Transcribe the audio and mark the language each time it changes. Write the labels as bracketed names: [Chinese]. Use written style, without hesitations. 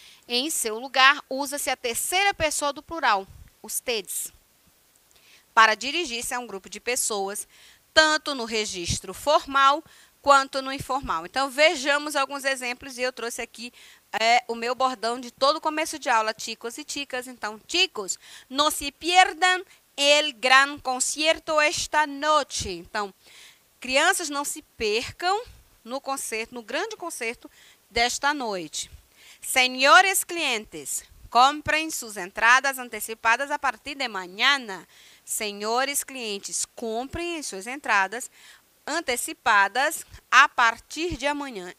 [Portuguese] Em seu lugar, usa-se a terceira pessoa do plural, ustedes, para dirigir-se a um grupo de pessoas, tanto no registro formal quanto no informal. Então, vejamos alguns exemplos e eu trouxe aqui o meu bordão de todo começo de aula, chicos e chicas. [Spanish] Então, chicos, no se pierdan el gran concierto esta noche. [Portuguese] Então, crianças, não se percam no grande concerto desta noite. Senhores clientes, comprem suas entradas antecipadas a partir de mañana. Senhores clientes, comprem as suas entradas antecipadas a partir de amanhã.